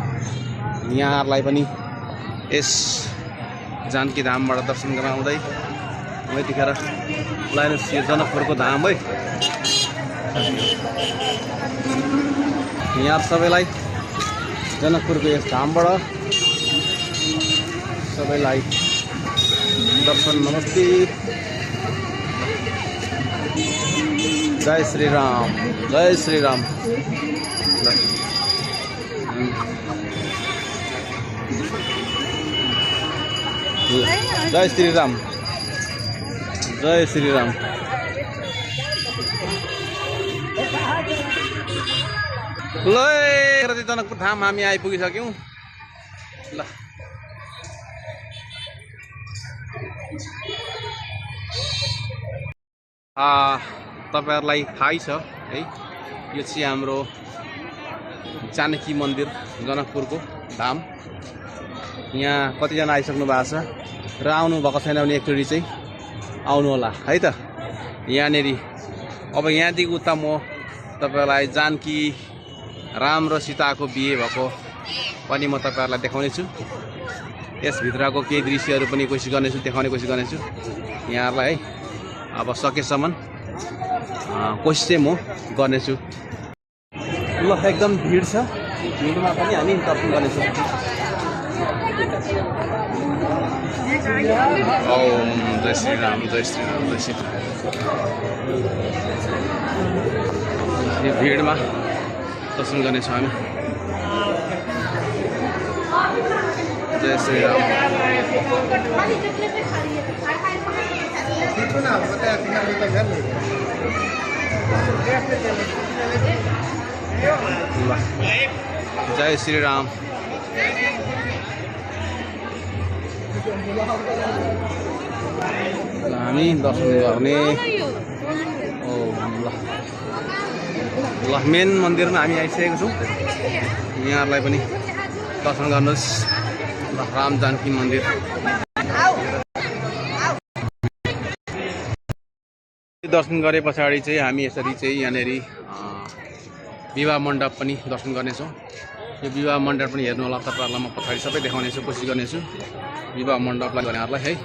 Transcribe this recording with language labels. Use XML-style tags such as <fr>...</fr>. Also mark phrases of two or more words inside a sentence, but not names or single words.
<ne>यहाँहरूलाई पनि यस जानकी धामबाट दर्शन गराउँदै यतिखेर लाइनस यो जनकपुरको धाम है। यहाँ सबैलाई जनकपुरको यस धामबाट सबैलाई दर्शन नमस्ते। जय श्री राम जय श्री राम। जय श्री राम जय श्री राम। ल जनकपुर धाम हामी आइपुगिसक्यौँ। ल तपाईहरुलाई थाहै छ है, यो चाहिँ हाम्रो जानकी मन्दिर जनकपुरको धाम। यहाँ कतिजना आइसक्नु भएको छ र आउनु भएको छैन भने एकचोटि चाहिँ आउनु होला है त। यहाँनेरि अब यहाँदेखि उता म तपाईहरुलाई जानकी राम र सीताको बिहे भएको पनि म तपाईहरुलाई देखाउने छु। यसभित्रको केही दृश्यहरू पनि देखाउने कोसिस गर्नेछु यहाँहरूलाई है। अब सकेसम्म कोसिस चाहिँ म गर्नेछु। ल एकदम भिड छ, भिडमा पनि हामी दर्शन गर्नेछौँ। ओम जय श्री राम जय श्री राम जय श्री राम। यो भिडमा दर्शन गर्नेछौँ हामी। जय श्री राम। जय श्री राम। हामी दर्शन गर्ने ल मेन मन्दिरमा हामी आइसकेको छौँ। यहाँहरूलाई पनि दर्शन गर्नुहोस् राम जानकी मन्दिर। दर्शन गरे पछाडि चाहिँ हामी यसरी चाहिँ यहाँनेरि विवाह मण्डप पनि दर्शन गर्नेछौँ। यो विवाह मण्डप पनि हेर्नु होला तपाईहरुलाई म पछाडि सबै देखाउनेछु, कोसिस गर्नेछु विवाह मण्डपलाई गर्नेहरूलाई है।</ne>